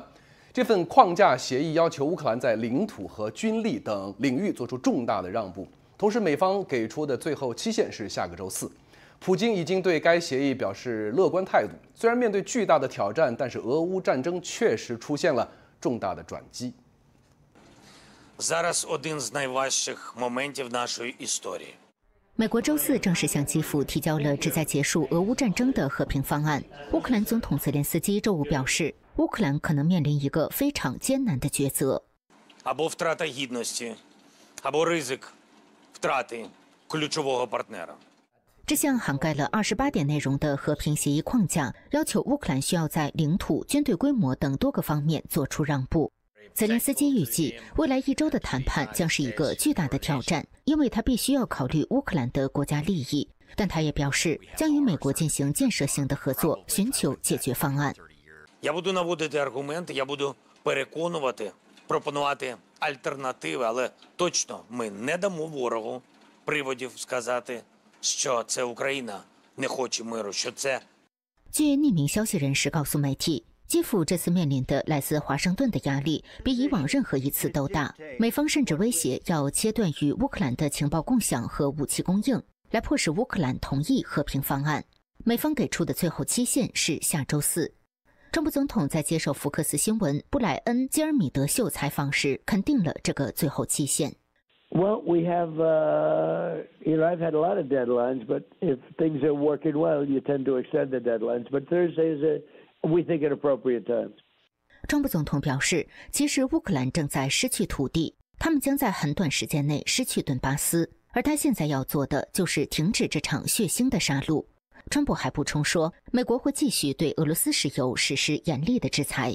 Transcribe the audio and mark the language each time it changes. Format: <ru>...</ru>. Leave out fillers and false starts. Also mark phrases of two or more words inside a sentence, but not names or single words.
<zh>这份框架协议要求乌克兰在领土和军力等领域做出重大的让步，同时美方给出的最后期限是下个周4。普京已经对该协议表示乐观态度，虽然面对巨大的挑战，但是俄乌战争确实出现了重大的转机。</zh> <uk>Зараз один з найважчих моментів нашої історії.</uk> <zh>美国周4正式向基辅提交了旨在结束俄乌战争的和平方案。乌克兰总统泽连斯基周5表示，乌克兰可能面临一个非常艰难的抉择。</zh> <uk>Або втрата гідності, або ризик втрати ключового партнера.</uk> <zh>这项涵盖了28点内容的和平协议框架，要求乌克兰需要在领土、军队规模等多个方面做出让步。泽连斯基预计，未来1周的谈判将是一个巨大的挑战，因为他必须要考虑乌克兰的国家利益。但他也表示，将与美国进行建设性的合作，寻求解决方案。</zh> <uk>Я буду наводити аргументи, я буду переконувати, пропонувати альтернативи, але точно ми не дамо ворогу приводів сказати, що це Україна не хоче миру, що це.</uk> <zh>据匿名消息人士告诉媒体，基辅这次面临的来自华盛顿的压力比以往任何一次都大，美方甚至威胁要切断与乌克兰的情报共享和武器供应，来迫使乌克兰同意和平方案。美方给出的最后期限是下周4。川普总统在接受福克斯新闻布莱恩·基尔米德秀采访时肯定了这个最后期限。</zh> <en>Well, we have, I've had a lot of deadlines, but if things are working well, you tend to extend the deadlines. But Thursday is, we think, an appropriate time.</en> <zh>川普总统表示，其实乌克兰正在失去土地，他们将在很短时间内失去顿巴斯，而他现在要做的就是停止这场血腥的杀戮。川普还补充说，美国会继续对俄罗斯石油实施严厉的制裁。</zh>